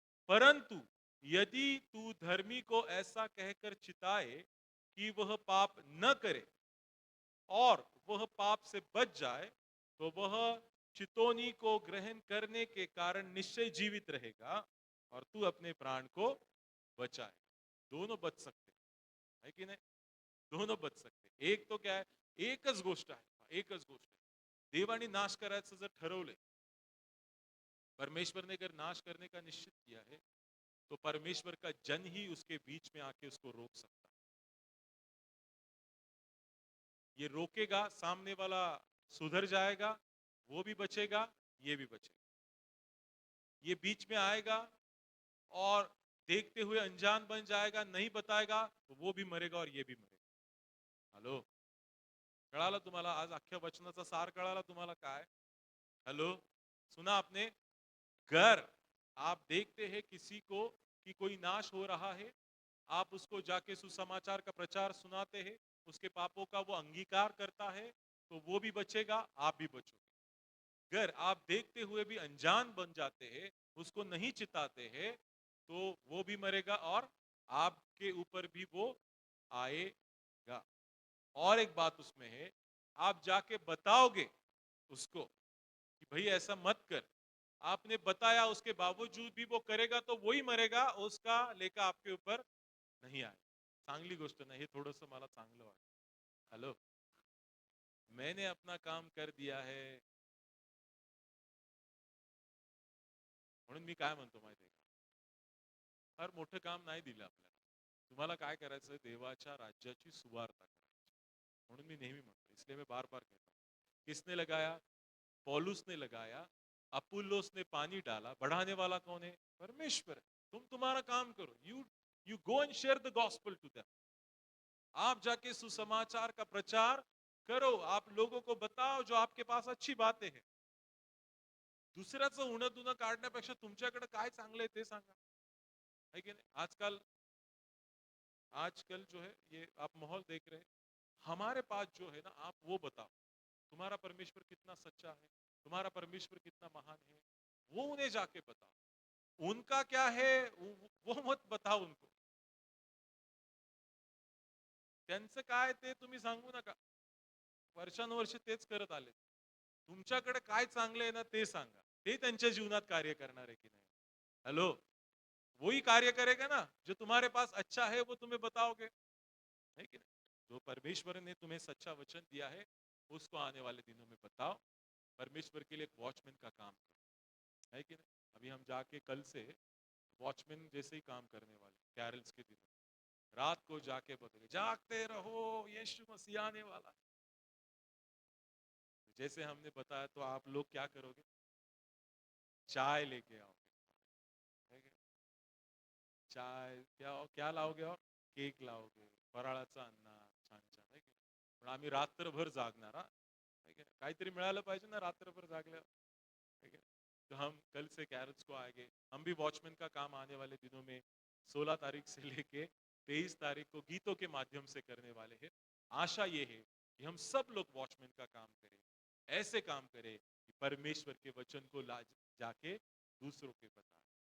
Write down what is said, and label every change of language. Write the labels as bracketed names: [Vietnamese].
[Hindi] परंतु यदि तू धर्मी को ऐसा कहकर चिताए कि वह पाप न करे और वह पाप से बच जाए, तो वह चितौनी को ग्रहण करने के कारण निश्चय जीवित रहेगा, और तू अपने प्राण को बचाए. दोनों बच सकते है कि नाही? दोनों बच सकते. एक तो क्या है? [Marathi] एकच गोष्ट आहे, एकच गोष्ट आहे. देवाने नाश करायचं जर ठरवले, [Hindi] परमेश्वर ने अगर नाश करने का निश्चित किया है, तो परमेश्वर का जन ही उसके बीच में आके उसको रोक सकता है. ये रोकेगा, सामने वाला सुधर जाएगा, वो भी बचेगा, ये भी बचेगा. ये बीच में आएगा और देखते हुए अनजान बन जाएगा, नहीं बताएगा, तो वो भी मरेगा और ये भी मरेगा. [Marathi] हॅलो, कळालं तुम्हाला? आज अख्ख्या वचनाचा सार कळाला तुम्हाला काय? [Hindi] हेलो, सुना आपने? घर, आप देखते हैं किसी को कि कोई नाश हो रहा है, आप उसको जाके सुसमाचार का प्रचार सुनाते हैं, उसके पापों का वो अंगीकार करता है, तो वो भी बचेगा, आप भी बचोगे. अगर आप देखते हुए भी अनजान बन जाते हैं, उसको नहीं चिताते हैं, तो वो भी मरेगा और आपके ऊपर भी वो आएगा. और एक बात उसमें है, आप जाके बताओगे उसको कि भाई ऐसा मत कर. आपने बताया, उसके बावजूद भी वो करेगा, तो वही मरेगा, उसका लेखा आपके ऊपर नहीं आए. [Marathi] चांगली गोष्ट नाही, हे थोडंसं मला चांगलं वाटतं. हॅलो, [Hindi] मैंने अपना काम कर दिया है, [Marathi] म्हणून मी काय म्हणतो माहिती आहे का? फार मोठं काम नाही दिलं आपल्याला. तुम्हाला काय करायचं? देवाच्या राज्याची सुवार्ता करायची. म्हणून मी नेहमी म्हणतो, [Hindi] इसलिए मैं बार बार कहता हूँ, किसने लगाया? पौलुस ने लगाया, अपुल्लोस ने पानी डाला, बढ़ाने वाला कौन है? परमेश्वर है। तुम तुम्हारा काम करो, [English] You go and share the gospel to them. [Hindi] आप जाके सुसमाचार का प्रचार करो, आप लोगों को बताओ जो आपके पास अच्छी बातें हैं। [Marathi] दुसऱ्याचं उणं दुणं काढण्यापेक्षा तुमच्याकडे काय चांगलं आहे ते सांगा, [Hindi] है की नहीं? आजकल आजकल जो है ये आप माहौल देख रहे हैं, हमारे पास जो है ना, आप वो बताओ तुम्हारा परमेश्वर कितना सच्चा है, तुम्हारा परमेश्वर कितना महान है, वो उन्हें जाके बताओ। उनका क्या है वो मत बताओ उनको, [Marathi] त्यांचं काय ते तुम्ही सांगू नका। वर्षानुवर्ष तेच करत आले। तुमच्याकडे काय चांगलं आहे ना ते सांगा, ते त्यांच्या जीवनात कार्य करणार आहे की नाही? [Hindi] हेलो, वही कार्य करेगा ना जो तुम्हारे पास अच्छा है वो तुम्हें बताओगे, है कि नहीं? जो परमेश्वर ने तुम्हें सच्चा वचन दिया है उसको आने वाले दिनों में बताओ। परमेश्वर के लिए एक वॉचमैन का काम करो, है कि नहीं? अभी हम जाके कल से वॉचमैन जैसे ही काम करने वाले, कैरल्स के दिनों रात को जाके बोलेंगे जागते रहो, यीशु मसीह आने वाला है। जैसे हमने बताया तो आप लोग क्या करोगे? चाय लेके आओगे, है कि नहीं? चाय क्या क्या लाओगे? और केक लाओगे, [Marathi] फराळाचं आणणार छान छान, है की नाही? पण आम्ही रात्रभर जागणार, हा, है की नाही? काहीतरी मिळालं पाहिजे ना रात्रभर जागल्यावर, [Hindi] है की नहीं? तो हम कल से कैरल्स को आएंगे, हम भी वॉचमैन का काम आने वाले दिनों में 16 तारीख से लेके 23 तारीख को गीतों के माध्यम से करने वाले हैं। आशा ये है कि हम सब लोग वॉचमैन का काम करें, ऐसे काम करें कि परमेश्वर के वचन को ला जाके दूसरों के बताएं।